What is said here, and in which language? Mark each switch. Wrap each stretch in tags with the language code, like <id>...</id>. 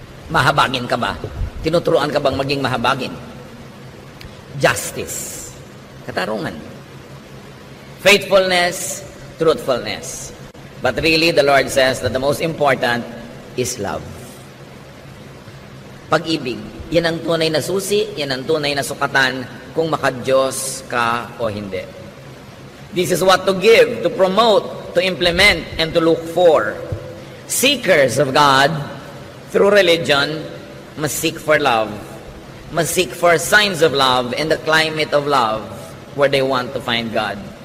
<tl>Mahabagin ka ba? Tinuturuan ka bang maging mahabagin? Justice. Katarungan.</tl> <en>Faithfulness, truthfulness. But really, the Lord says that the most important is love.</en> <tl>Pag-ibig. Yan ang tunay na susi, yan ang tunay na sukatan kung maka-Diyos ka o hindi.</tl> <en>This is what to give, to promote, to implement, and to look for. Seekers of God, through religion, must seek for love. Must seek for signs of love in the climate of love where they want to find God.</en>